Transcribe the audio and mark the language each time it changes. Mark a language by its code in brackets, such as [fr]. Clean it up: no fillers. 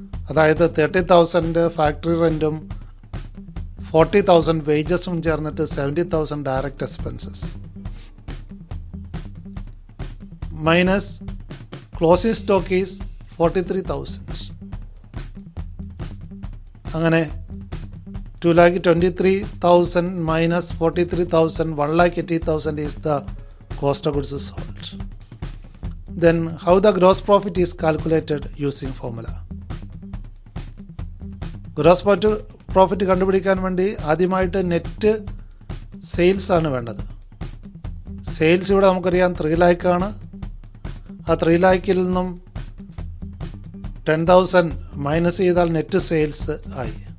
[ml] അതായത് 30,000 ഫാക്ടറി റെന്റും 40,000 വേജസും ചേർന്നിട്ട് 70,000 direct expenses minus closing stock is 43,000. [en] അങ്ങനെ 2,23,000 minus 43,000, 1,80,000 is the cost of goods sold. Then how the gross profit is calculated using formula? [ml] Gross profit കണ്ടുപിടിക്കാൻ വേണ്ടി ആദ്യമായിട്ട് net sales ആണ് വേണ്ടത്. Sales ഇവിടെ നമുക്കറിയാം 3 lakh ആണ്. ആ 3 lakhൽ നിന്നും 10,000 മൈനസ് ചെയ്താൽ നെറ്റ് സെയിൽസ് ആയി.